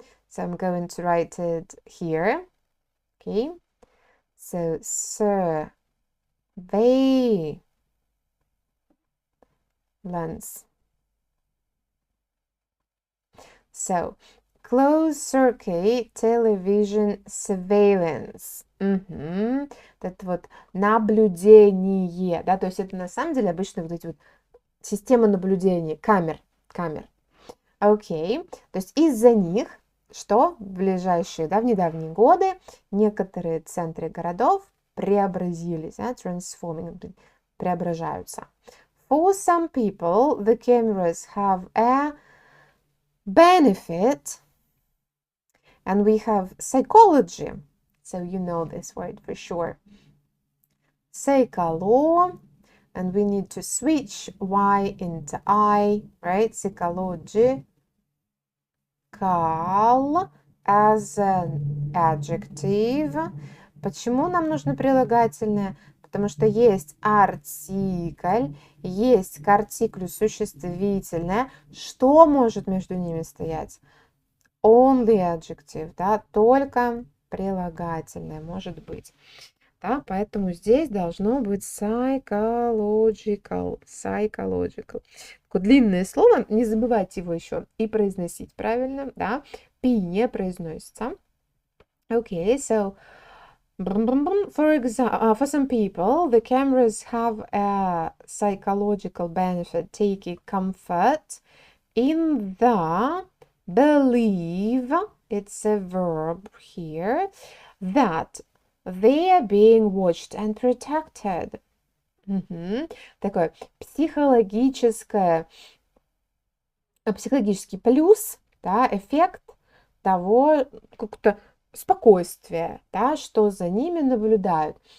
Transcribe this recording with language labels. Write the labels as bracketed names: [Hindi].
[English] So I'm going to write it here. Okay. So surveillance. So closed circuit television surveillance. [Russian] Это вот наблюдение, да, то есть это на самом деле обычно вот эти вот системы наблюдения, камер. Окей, то есть из-за них, что в ближайшие, да, в недавние годы некоторые центры городов преобразились, transforming, преображаются. [English] For some people, the cameras have a benefit, and we have psychology, so you know this word for sure. Psycholo, and we need to switch Y into I, right? Psychological as an adjective. [Russian] Почему нам нужно прилагательное? Потому что есть артикль, есть к артиклю существительное. Что может между ними стоять? Only adjective, да, только прилагательное может быть. Да, поэтому здесь должно быть psychological. Такое длинное слово, не забывайте его еще и произносить правильно, да. Пи не произносится. [English] Okay, so for some people, the cameras have a psychological benefit, taking comfort in the belief, it's a verb here, that they are being watched and protected. [Russian] Такой психологический плюс, да, эффект того, как-то спокойствия, да, что за ними наблюдают.